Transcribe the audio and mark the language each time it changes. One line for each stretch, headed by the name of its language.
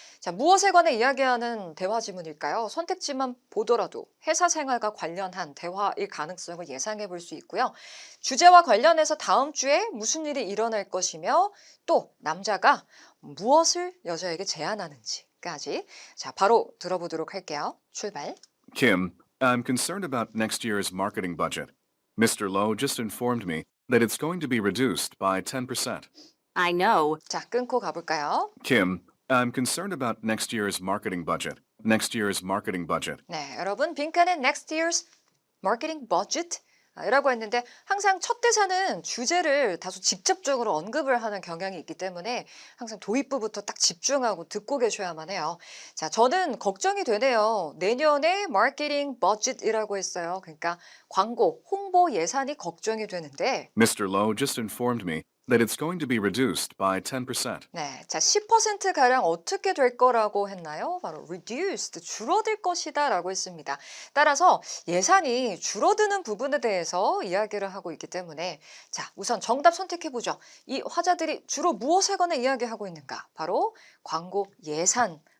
Korean: 자, 무엇에 관해 이야기하는 대화 지문일까요? 선택지만 보더라도 회사 생활과 관련한 대화일 가능성을 예상해 볼 수 있고요. 주제와 관련해서 다음 주에 무슨 일이 일어날 것이며 또 남자가 무엇을 여자에게 제안하는지까지 자, 바로 들어보도록 할게요. 출발.
English: Kim, I'm concerned about next year's marketing budget. Mr. Lowe just informed me that it's going to be reduced by 10%. I know.
Korean: 자, 끊고 가볼까요?
English: Kim, I'm concerned about next year's marketing budget. Next year's marketing budget.
Korean: 네, 여러분 빈칸에
English: next year's marketing budget
Korean: 이라고 했는데 항상 첫 대사는 주제를 다소 직접적으로 언급을 하는 경향이 있기 때문에 항상 도입부부터 딱 집중하고 듣고 계셔야만 해요. 자, 저는 걱정이 되네요. 내년에 마케팅 버짓이라고 했어요. 그러니까 광고, 홍보 예산이 걱정이 되는데
English: Mr. Lowe just informed me that it's going to be reduced by 10%.
Korean: 네, 자, 10%가량 어떻게 될 거라고 했나요? 바로 reduced, 줄어들 것이다 라고 했습니다. 따라서 예산이 줄어드는 부분에 대해서 이야기를 하고 있기 때문에 자, 우선 정답 선택해보죠. 이 화자들이 주로 무엇에 관해 이야기하고 있는가? 바로 광고 예산